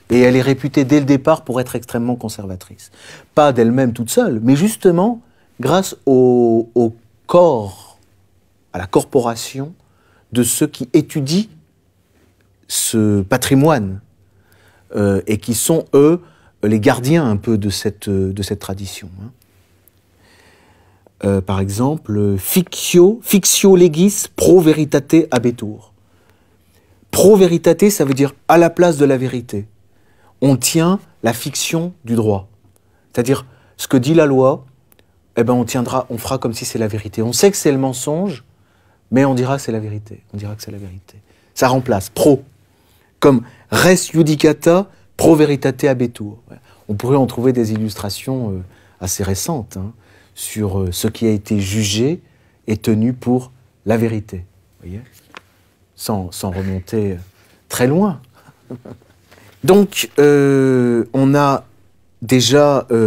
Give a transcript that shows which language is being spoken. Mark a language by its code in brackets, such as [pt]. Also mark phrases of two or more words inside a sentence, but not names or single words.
[fr] Et elle est réputée dès le départ pour être extrêmement conservatrice. Pas d'elle-même toute seule, mais justement grâce au corps, à la corporation de ceux qui étudient ce patrimoine et qui sont, eux, les gardiens un peu de cette tradition. Hein. Par exemple, [la] fictio legis pro veritate habetur. Pro veritate, [fr] ça veut dire à la place de la vérité. On tient la fiction du droit. C'est-à-dire, ce que dit la loi, eh ben on fera comme si c'est la vérité. On sait que c'est le mensonge, mais on dira que c'est la vérité. On dira que c'est la vérité. Ça remplace pro, comme [la] res judicata pro veritate habetur. [fr] On pourrait en trouver des illustrations assez récentes hein, sur ce qui a été jugé et tenu pour la vérité. Vous voyez ? Sans remonter très loin. Donc, on a déjà...